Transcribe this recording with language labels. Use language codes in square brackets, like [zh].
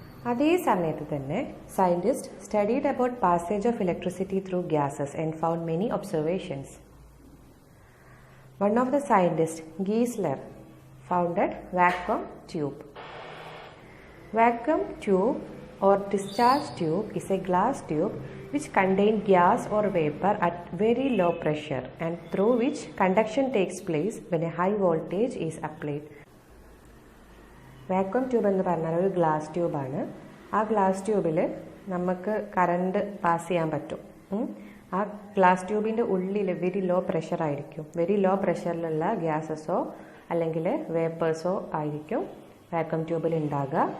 [en] അതേ സമയത്ത് തന്നെ scientist studied about passage of electricity through gases and found many observations. One of the scientist, Geissler, founded vacuum tube. Vacuum tube or discharge tube is a glass tube which contains gas or vapor at very low pressure and through which conduction takes place when a high voltage is applied. [ml] Vacuum tube എന്ന് പറഞ്ഞാൽ ഒരു glass ട്യൂബാണ്. ആ glass ട്യൂബിൽ നമുക്ക് current pass ചെയ്യാൻ പറ്റും. ആ glass ട്യൂബിൻ്റെ ഉള്ളിൽ വെരി ലോ പ്രഷർ ആയിരിക്കും. വെരി ലോ പ്രഷറിലുള്ള ഗ്യാസസോ അല്ലെങ്കിൽ വേപ്പേഴ്സോ ആയിരിക്കും വാക്വം ട്യൂബിൽ ഉണ്ടാകുക.